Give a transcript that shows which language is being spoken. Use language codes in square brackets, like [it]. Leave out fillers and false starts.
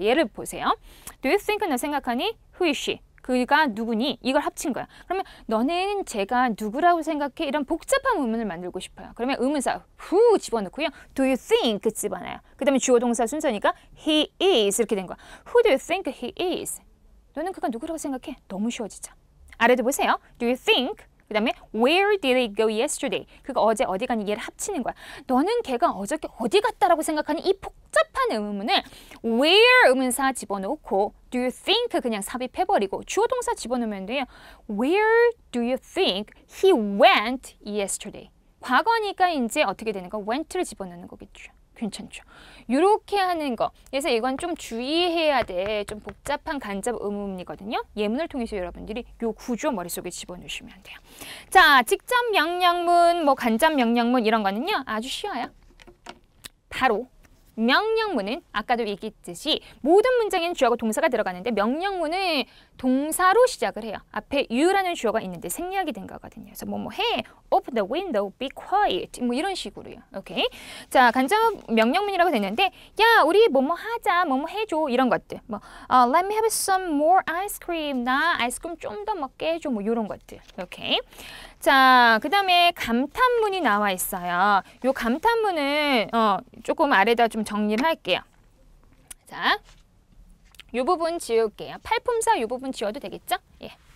[ko] 예를 보세요. [en] Do you think? [ko] 너 생각하니? [en] Who is she? [ko] 그가 누구니? 이걸 합친 거야. 그러면 너는 제가 누구라고 생각해? 이런 복잡한 의문을 만들고 싶어요. 그러면 의문사 who 집어넣고요. [en] Do you think? [ko] 집어넣어요. 그 다음에 주어 동사 순서니까 he is 이렇게 된 거야. [en] Who do you think he is? [ko] 너는 그가 누구라고 생각해? 너무 쉬워지죠. 아래도 보세요. [en] Do you think? [ko] 그 다음에 [en] Where did he go yesterday? [ko] 그가 어제 어디 가니? 얘를 합치는 거야. 너는 걔가 어저께 어디 갔다라고 생각하니? 이 복잡한 의문을 Where 의문사 집어넣고 [en] Do you think [ko] 그냥 삽입해버리고 주어 동사 집어넣으면 돼요. [en] Where do you think he went yesterday? [ko] 과거니까 이제 어떻게 되는 거? went를 집어넣는 거겠죠. 괜찮죠? 이렇게 하는 거. 그래서 이건 좀 주의해야 돼. 좀 복잡한 간접 의문이거든요. 예문을 통해서 여러분들이 요 구조 머릿속에 집어넣으시면 돼요. 자, 직접 명령문, 뭐 간접 명령문 이런 거는요. 아주 쉬워요. 바로 명령문은 아까도 얘기했듯이 모든 문장에는 주어가 동사가 들어가는데 명령문은 동사로 시작을 해요. 앞에 you라는 주어가 있는데 생략이 된 거거든요. 그래서 뭐뭐 해, [en] open the window, be quiet [ko] 뭐 이런 식으로요. 오케이. 자, 간접 명령문이라고 됐는데 야, 우리 뭐뭐 하자, 뭐뭐 해줘 이런 것들. [en] 뭐 let me have some more ice cream. [ko] 나 아이스크림 좀 더 먹게 해줘. 뭐 이런 것들. 오케이. 자, 그 다음에 감탄문이 나와 있어요. 요 감탄문은 조금 아래다 좀 정리를 할게요. 자, 요 부분 지울게요. 팔품사 요 부분 지워도 되겠죠? 예.